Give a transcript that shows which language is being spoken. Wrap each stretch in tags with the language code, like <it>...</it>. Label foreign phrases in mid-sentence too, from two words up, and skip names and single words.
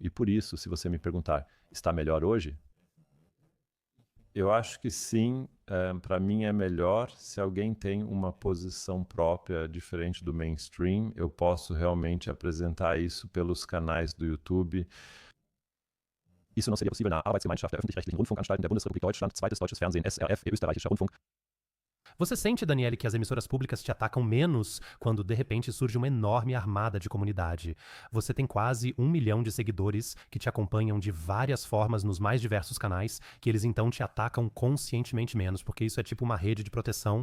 <pt>E por isso, se você me perguntar, está melhor hoje? Eu acho que sim, para mim é melhor. Se alguém tem uma posição própria diferente do mainstream, eu posso realmente apresentar isso pelos canais do YouTube. Isso não seria possível na Arbeitsgemeinschaft der öffentlich-rechtlichen Rundfunkanstalten der Bundesrepublik Deutschland, zweites deutsches Fernsehen, SRF, österreichischer Rundfunk. Você sente, Daniele, que as emissoras públicas te atacam menos quando, de repente, surge uma enorme armada de comunidade? Você tem quase 1 milhão de seguidores que te acompanham de várias formas nos mais diversos canais, que eles então te atacam conscientemente menos, porque isso é tipo uma rede de proteção.</pt>